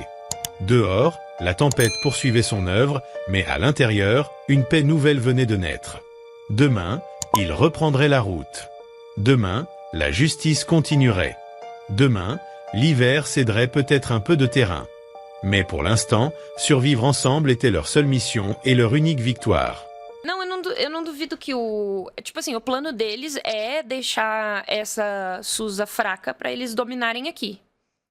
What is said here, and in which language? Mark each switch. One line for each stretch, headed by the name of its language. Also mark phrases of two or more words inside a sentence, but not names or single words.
French: Dehors, la tempête poursuivait son œuvre, mais à l'intérieur, une paix nouvelle venait de naître. Demain, ils reprendraient la route. Demain, la justice continuerait. Demain, l'hiver céderait peut-être un peu de terrain. Mais pour l'instant, survivre ensemble était leur seule mission et leur unique victoire.
Portuguese: Não, eu não duvido que o... Tipo assim, o plano deles é deixar essa Susa fraca pra eles dominarem aqui.